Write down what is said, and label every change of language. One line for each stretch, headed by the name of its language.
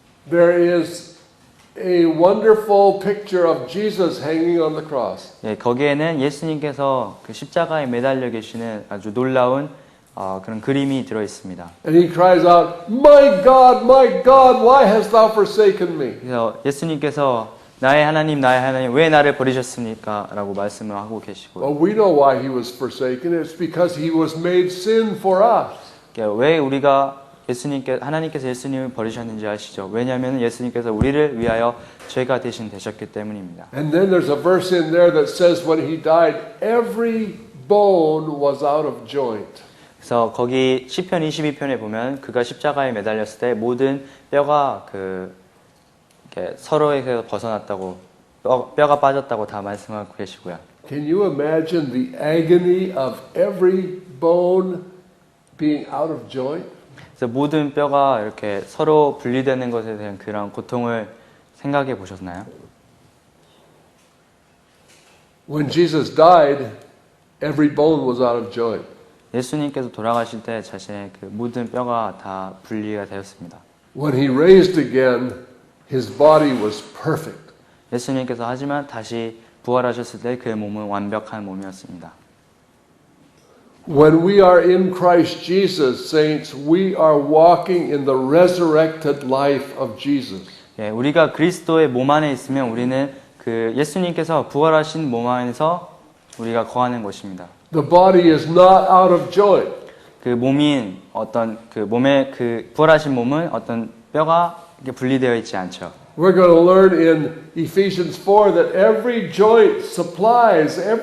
English: There is a wonderful picture of Jesus hanging on the cross.
Korean: 예, 거기에는 예수님께서 그 십자가에 매달려 계시는 아주 놀라운 그런 그림이 들어 있습니다.
English: And he cries out, my God, why hast thou forsaken me?
Korean: 그래서 예수님께서 나의 하나님, 왜 나를 버리셨습니까? 라고 말씀을 하고 계시고요.
English: Well, we know why he was forsaken. It's because he was made sin for us.
Korean: 왜 하나님께서 예수님을 버리셨는지 아시죠? 왜냐하면 예수님께서 우리를 위하여 죄가 대신 되셨기 때문입니다.
English: And then there's a verse in there that says when he died, every bone was out of joint.
Korean: 그래서 거기 시편 22편에 보면 그가 십자가에 매달렸을 때 모든 뼈가 서로에서 벗어났다고 뼈가 빠졌다고 다 말씀하고 계시고요.
English: Can you imagine the agony of every bone being out of joint?
Korean: 그래서 모든 뼈가 이렇게 서로 분리되는 것에 대한 그런 고통을 생각해 보셨나요?
English: When Jesus died, every bone was out of joint.
Korean: 예수님께서 돌아가실 때 자신의 그 모든 뼈가 다 분리가 되었습니다.
English: When he raised again, his body was perfect.
Korean: 예수님께서 하지만 다시 부활하셨을 때 그의 몸은 완벽한 몸이었습니다.
English: When we are in Christ Jesus, saints, we are walking in the resurrected life of Jesus.
Korean: 예, 우리가 그리스도의 몸 안에 있으면 우리는 그 예수님께서 부활하신 몸 안에서 우리가 거하는 것입니다.
English: The body is not out of joint.
Korean: 그 몸인 몸의 그 부활하신 몸은 어떤 뼈가 이렇게 분리되어 있지 않죠.
English: We're going to learn in Ephesians 4 that every joint supplies.